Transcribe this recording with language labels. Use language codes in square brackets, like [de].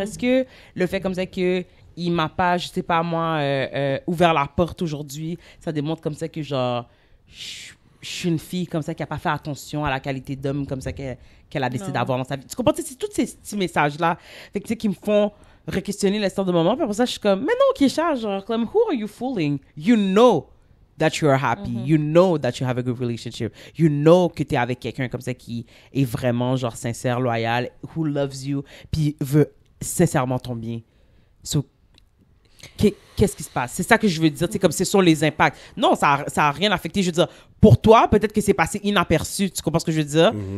[fr] Est-ce que le fait comme ça que il m'a pas, je sais pas moi, ouvert la porte aujourd'hui, ça démontre comme ça que genre je suis une fille comme ça qui a pas fait attention à la qualité d'homme comme ça qu'elle a décidé d'avoir dans sa vie. Tu comprends? C'est tous ces petits messages-là fait que, qui me font re-questionner l'instant de moment. Puis après ça, je suis comme, mais non, Keisha, genre, comme, [en] who are you fooling? You know that you are happy. You know that you have a good relationship. You know [fr] que tu es avec quelqu'un comme ça qui est vraiment genre sincère, loyal, [en] who loves you, [fr] puis veut sincèrement ton bien. So, qu'est-ce qui se passe? C'est ça que je veux dire. C'est comme ce sont les impacts. Non, ça a rien affecté. Je veux dire, pour toi, peut-être que c'est passé inaperçu. Tu comprends ce que je veux dire?